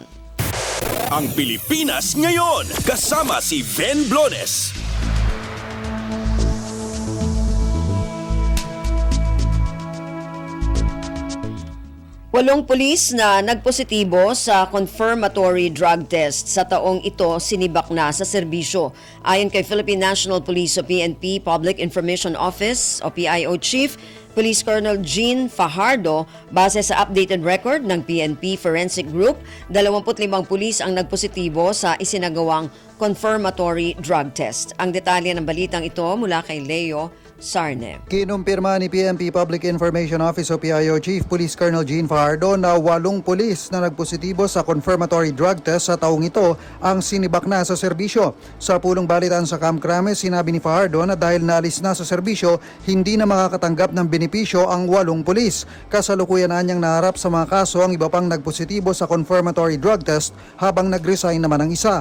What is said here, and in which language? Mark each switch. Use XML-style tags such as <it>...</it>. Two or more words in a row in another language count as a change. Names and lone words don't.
<tl>Ang Pilipinas ngayon, kasama si Ben Blones. 8 pulis na nagpositibo sa</tl> <en>confirmatory drug test</en> <tl>sa taong ito sinibak na sa serbisyo. Ayon kay Philippine National Police o PNP Public Information Office o PIO Chief Police Colonel Jean Fajardo, base sa</tl> <en>updated record</en> <tl>ng PNP Forensic Group, 25 pulis ang nagpositibo sa isinagawang confirmatory drug test. Ang detalye ng balitang ito mula kay Leo Sarne. Kinumpirma ni PNP Public Information Office o PIO Chief Police Colonel Gene Fajardo na 8 pulis na nagpositibo sa</tl> <en>confirmatory drug test</en> <tl>sa taong ito ang sinibak na sa serbisyo. Sa pulong balitaan sa Camp Crame, sinabi ni Fajardo na dahil naalis na sa serbisyo, hindi na makakatanggap ng benepisyo ang 8 pulis. Kasalukuyan na niyang naharap sa mga kaso ang iba pang nagpositibo sa</tl> <en>confirmatory drug test</en> <tl>habang nag-resign naman ang isa.</tl>